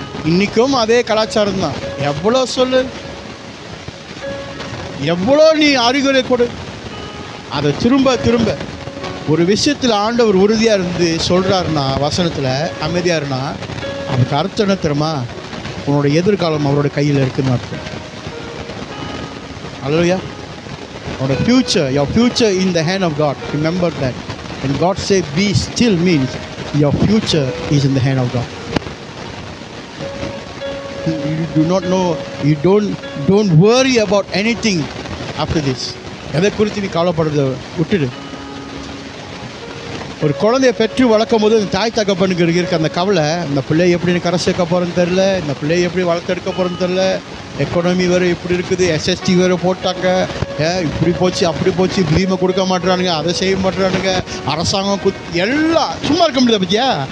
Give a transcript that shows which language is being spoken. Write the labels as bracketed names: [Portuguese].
[Tamil] இன்றைக்கும் அதே கலாச்சாரம் தான். எவ்வளோ சொல்லு, எவ்வளோ நீ அறிகுறி கொடு, அதை திரும்ப திரும்ப ஒரு விஷயத்தில் ஆண்டவர் உறுதியாக இருந்து சொல்கிறாருன்னா, வசனத்தில் அமைதியாக இருந்தா, அதுக்கு அர்த்தம் என்ன தெரியுமா? உன்னோட எதிர்காலம் அவரோட கையில் இருக்குன்னு அர்த்தம். அல்லேலூயா. உன்னோட [English] Future, your future in the hand of God. Remember that. When God say be still means your future is in the hand of God. do not know, you don't worry about anything after this. [Tamil] எதை குறித்து நீ கவலைப்படுறத விட்டுடு. ஒரு குழந்தைய பெற்று வளர்க்கும் போது அந்த தாய் தகப்பனுக்கு இருக்க அந்த கவலை, இந்த பிள்ளையை எப்படி கரை சேர்க்க போகிறேன்னு தெரில, இந்த பிள்ளையை எப்படி வளர்த்தெடுக்க போகிறேன்னு தெரில, எக்கனாமி வேறு இப்படி இருக்குது, எஸ்எஸ்டி வேறு போட்டாங்க, இப்படி போச்சு அப்படி போச்சு, பீமை கொடுக்க மாட்டுறானுங்க, அதை செய்ய மாட்டுறானுங்க, அரசாங்கம் எல்லாம் சும்மா இருக்க முடியாது பற்றியா.